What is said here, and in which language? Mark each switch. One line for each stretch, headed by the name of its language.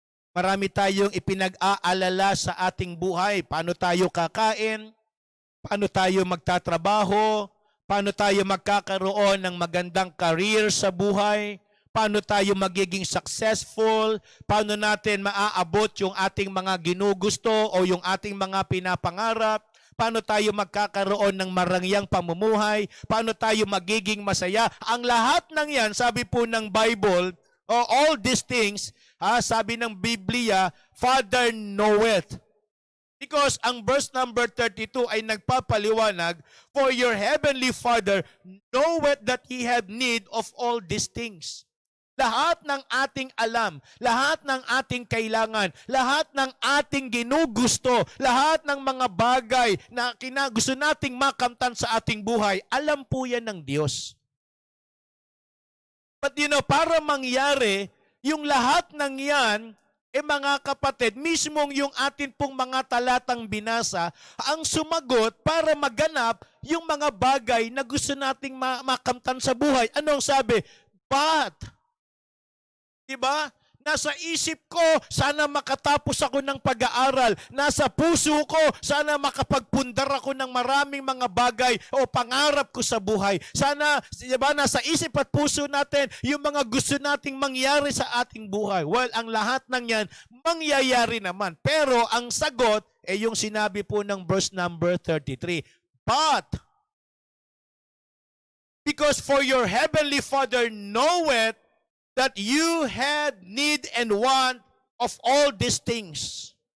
Filipino: Marami tayong ipinag-aalala sa ating buhay. Paano tayo kakain? Paano tayo magtatrabaho? Paano tayo magkakaroon ng magandang career sa buhay? Paano tayo magiging successful? Paano natin maaabot yung ating mga ginugusto o yung ating mga pinapangarap? Paano tayo magkakaroon ng marangyang pamumuhay? Paano tayo magiging masaya? Ang lahat ng yan, sabi po ng Bible,
English: all these things,
Filipino: sabi ng Biblia,
English: Father knoweth. Because
Filipino: ang verse number 32 ay nagpapaliwanag,
English: for your heavenly Father knoweth that He have need of all these things.
Filipino: Lahat ng ating alam, lahat ng ating kailangan, lahat ng ating ginugusto, lahat ng mga bagay na gusto nating makamtan sa ating buhay, alam po yan ng Diyos. But para mangyari, yung lahat ng yan, mga kapatid, mismong yung atin pong mga talatang binasa, ang sumagot para maganap yung mga bagay na gusto nating makamtan sa buhay. Anong sabi? But, diba? Nasa isip ko, sana makatapos ako ng pag-aaral. Nasa puso ko, sana makapagpundar ako ng maraming mga bagay o pangarap ko sa buhay. Sana, diba, nasa isip at puso natin yung mga gusto nating mangyari sa ating buhay. Well, ang lahat ng yan, mangyayari naman. Pero ang sagot, yung sinabi po ng verse number 33.
English: But, because for your heavenly Father knoweth that you had need and want of all these things.